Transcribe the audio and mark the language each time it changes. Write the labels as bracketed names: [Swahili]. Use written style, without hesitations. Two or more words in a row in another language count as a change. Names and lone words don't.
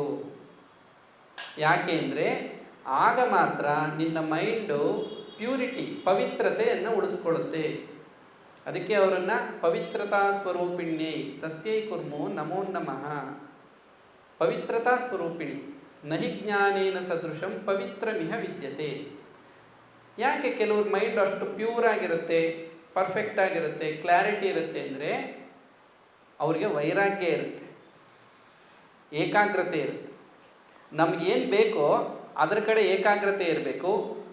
[Kannada] ಯಾಕೆ ಅಂದರೆ ಆಗ ಮಾತ್ರ ನಿನ್ನ [English] mind purity, [Kannada] ಪವಿತ್ರತೆಯನ್ನು ಉಳಿಸ್ಕೊಳ್ಳುತ್ತೆ. ಅದಕ್ಕೆ ಅವರನ್ನು [Sanskrit] ಪವಿತ್ರತಾ ಸ್ವರೂಪಿಣ್ಯೈ ತಸ್ಯೈ ಕುರ್ಮು ನಮೋ ನಮಃ. ಪವಿತ್ರತಾ ಸ್ವರೂಪಿಣಿ ನಹಿ ಜ್ಞಾನೇನ ಸದೃಶಂ ಪವಿತ್ರಮಿಹ ವಿದ್ಯತೆ. [Kannada] ಯಾಕೆ ಕೆಲವ್ರ ಮೈಂಡ್ ಅಷ್ಟು ಪ್ಯೂರ್ ಆಗಿರುತ್ತೆ, ಪರ್ಫೆಕ್ಟ್ ಆಗಿರುತ್ತೆ, ಕ್ಲಾರಿಟಿ ಇರುತ್ತೆ ಅಂದರೆ ಅವ್ರಿಗೆ ವೈರಾಗ್ಯ ಇರುತ್ತೆ, ಏಕಾಗ್ರತೆ ಇರುತ್ತೆ. ನಮಗೇನು ಬೇಕೋ ಅದರ ಕಡೆ ಏಕಾಗ್ರತೆ ಇರಬೇಕು.